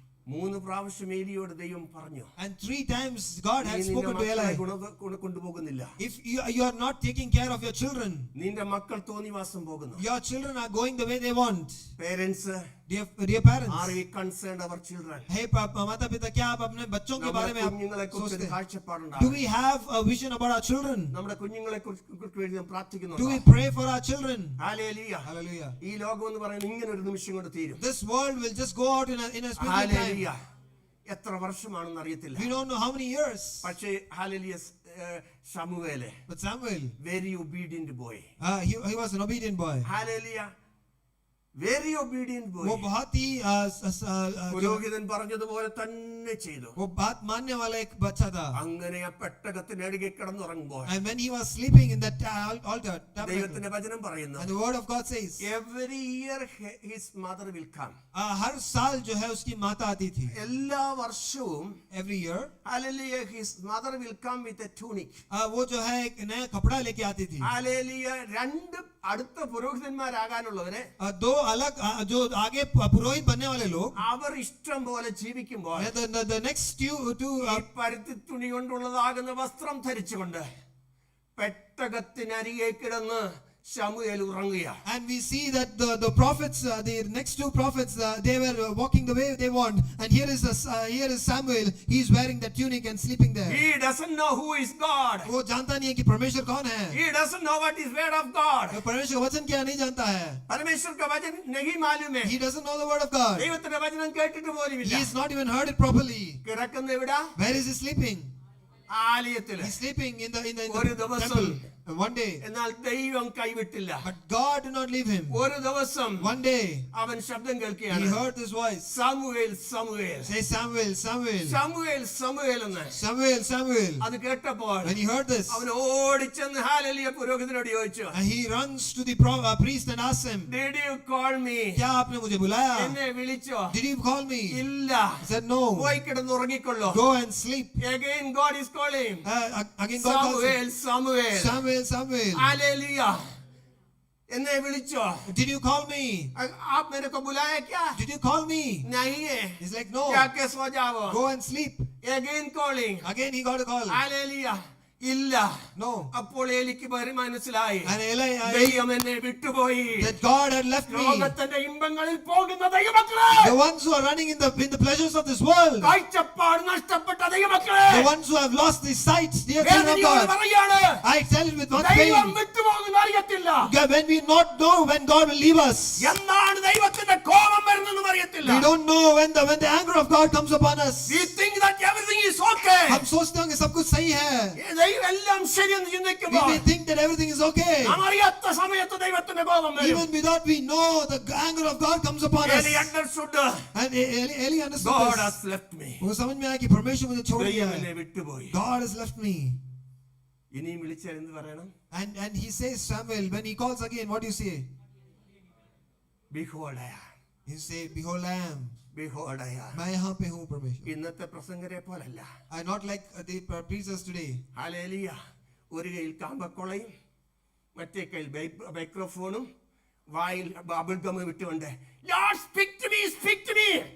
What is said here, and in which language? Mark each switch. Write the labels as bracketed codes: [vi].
[ml] 3 പ്രാവശ്യം ഏലിയോട് ദൈവം പറഞ്ഞു, [en] And 3 times God had [ml] നീ നിന്റെ [en] spoken to [ml] മക്കളെ [en] Eli. [ml] കൊണ്ടുപോകുന്നില്ല. [en] If you are not taking care of your children, [ml] നിന്റെ മക്കൾ തോന്നിവാസം പോകുന്നു. [en] your children are going the way they want. Parents, Dear parents, are we concerned our children? [hi] hey माता पिता, क्या आप अपने बच्चों के बारे में आप [ml] കുഞ്ഞുങ്ങളെ കുറിച്ച് [hi] सोचते हैं? Do [ml] കാഴ്ചപ്പാടുണ്ടാകും. [en] we have a vision about our children? [ml] നമ്മുടെ കുഞ്ഞുങ്ങളെ കുറിച്ച് വേണ്ടി നാം [en] Do we [ml] പ്രാർത്ഥിക്കുന്നുണ്ടോ? [en] pray for our children? [ml] Hallelujah. [en] Hallelujah. [ml] ഈ ലോകം എന്ന് പറയുന്നത് ഇങ്ങനെ ഒരു നിമിഷം കൊണ്ട് തീരും. [en] This world will just go out in a split time. [ml] Hallelujah. എത്ര വർഷമാണെന്ന് അറിയത്തില്ല. [en] We don't know how many years. [ml] പക്ഷേ hallelujah, ശമൂവേല് [en] But Samuel, very obedient boy. he was an obedient boy. ഹല്ലേലൂയ, very obedient [hi] वो [en] Boy. [hi] बहुत ही [ml] പുരോഹിതൻ പറഞ്ഞതുപോലെ തന്നെ ചെയ്തു. [hi] वो बात मानने वाला एक बच्चा था. [ml] അങ്ങനെ ആ പെട്ടകത്തിനടികെ കിടന്നുറങ്ങുമ്പോൾ [en] And when he was sleeping in that altar, tabernacle, [ml] ദൈവത്തിന്റെ വചനം പറയുന്നു, [en] and the word of God says, every year his mother will come. [hi] हर साल जो है उसकी माता आती थी. [ml] എല്ലാ വർഷവും [en] Every year, hallelujah, his mother will come with a tunic. [hi] वो जो है एक नया कपड़ा लेके आती थी. [ml] hallelujah. 2 അടുത്ത പുരോഹിതന്മാരാകാനുള്ളവരെ, [hi] 2 अलग जो आगे पुरोहित बनने वाले लोग, [ml] അവർ ഇഷ്ടം പോലെ ജീവിക്കുമ്പോൾ [en] the next two [ml] ഈ പരുത്തി തുണി കൊണ്ടുള്ളതാകുന്ന വസ്ത്രം ധരിച്ചുകൊണ്ട് പെട്ടകത്തിനരികെ കിടന്ന് ശമൂവേൽ ഉറങ്ങുക. [en] and we see that the prophets, the next 2 prophets, they were walking the way they want, and here is Samuel. He is wearing the tunic and sleeping there. He doesn't know who is God. [hi] वो जानता नहीं है कि परमेश्वर कौन है. [en] He doesn't know what is word of God. [hi] परमेश्वर का वचन क्या नहीं जानता है. परमेश्वर का वचन नहीं मालूम है. [en] He doesn't know the word of God. [ml] ദൈവത്തിന്റെ വചനം കേട്ടിട്ട് പോലുമില്ല. [en] He has not even heard it properly. [ml] കിടക്കുന്ന എവിടാ? [en] Where is he sleeping? [ml] ആലയത്തിൽ. [en] He's sleeping in the [ml] ഒരു ദിവസം [en] temple. One day, [ml] എന്നാൽ ദൈവം കൈവിട്ടില്ല. [en] but God did not leave him. [ml] ഒരു ദിവസം [en] One day, [ml] അവൻ ശബ്ദം [en] he [ml] കേൾക്കുകയാണ്, [en] heard this voice. [ml] Samuel Samuel, [en] Say, Samuel, Samuel, [ml] Samuel Samuel എന്ന്. [en] Samuel, Samuel. [ml] അത് കേട്ടപ്പോൾ [en] When he heard this, [ml] അവൻ ഓടിച്ചെന്ന് ഹല്ലേലൂയ പുരോഹിതനോട് ചോദിച്ചു, [en] he runs to the priest and asks him, Did you call me? [hi] क्या आपने मुझे बुलाया? [ml] എന്നെ വിളിച്ചോ? [en] Did you call me? [ml] ഇല്ല. [en] He said, no. [ml] പോയി കിടന്നുറങ്ങിക്കൊള്ളൂ. [en] Go and sleep. Again God is calling, Again God calls him. [ml] Samuel Samuel. [en] Samuel, Samuel. [ml] Hallelujah. എന്നെ വിളിച്ചോ? [en] Did you call me? [hi] आप मेरे को बुलाया क्या? [en] Did you call me? [hi] नहीं है. [en] He's like, no. [hi] जाके सो जाओ. [en] Go and sleep. Again calling. Again he got a call. [ml] Hallelujah. ഇല്ല. [en] No. [ml] അപ്പോൾ എനിക്ക് മനസ്സിലായി, [en] And Eli, [ml] ദൈവം എന്നെ വിട്ടുപോയി. [en] that God had left me. [ml] ലോകത്തിന്റെ ഇമ്പങ്ങളിൽ പോകുന്ന ദൈവമക്കളെ, [en] The ones who are running in the pleasures of this world, [ml] കാഴ്ചപ്പാട് നഷ്ടപ്പെട്ട ദൈവമക്കളെ, [en] the ones who have lost the sight, dear children of [ml] വേദനയോട് [en] God, [ml] പറയാണ്, [en] I tell it with much [ml] ദൈവം [en] pain. [ml] വിട്ടുപോകുന്ന അറിയത്തില്ല. [en] When we not know when God will leave us, [ml] എന്നാണ് ദൈവത്തിന്റെ കോപം വരുന്നത് വരുന്നെന്നും അറിയത്തില്ല. [en] We don't know when the anger of God comes upon us. We think that everything is okay. [hi] हम सोचते हैं कि सब कुछ सही है. [ml] ദൈവം എല്ലാം ശരിയെന്ന് [en] We [ml] ചിന്തിക്കുമ്പോൾ [en] may think that everything is okay. [ml] നാം അറിയാത്ത സമയത്ത് ദൈവത്തിന്റെ കോപം വരും. [en] Even without we know, the anger of God comes upon us. Eli understood, And Eli understood God this. has left me. [hi] वो समझ में आया कि परमेश्वर मुझे छोड़ दिया [ml] ദൈവം [hi] है. [ml] എന്നെ വിട്ടുപോയി. [en] God has left me. [ml] ഇനിയും വിളിച്ചാൽ എന്ത് പറയണം? [en] And he says, Samuel, when he calls again, what do you say? Behold, I am. You say, behold, I am. Behold, I am. [hi] मैं यहाँ पे हूँ परमेश्वर. [ml] ഇന്നത്തെ പ്രസംഗരെ പോലല്ല. [en] I not like the preachers today. [ml] Hallelujah. ഒരു കയ്യിൽ കാമ്പക്കൊളയും മറ്റേ കയ്യിൽ മൈക്രോഫോണും വായിൽ ബബിൾ ഗം വിട്ടുകൊണ്ട് [en] Lord, speak to me, speak to me.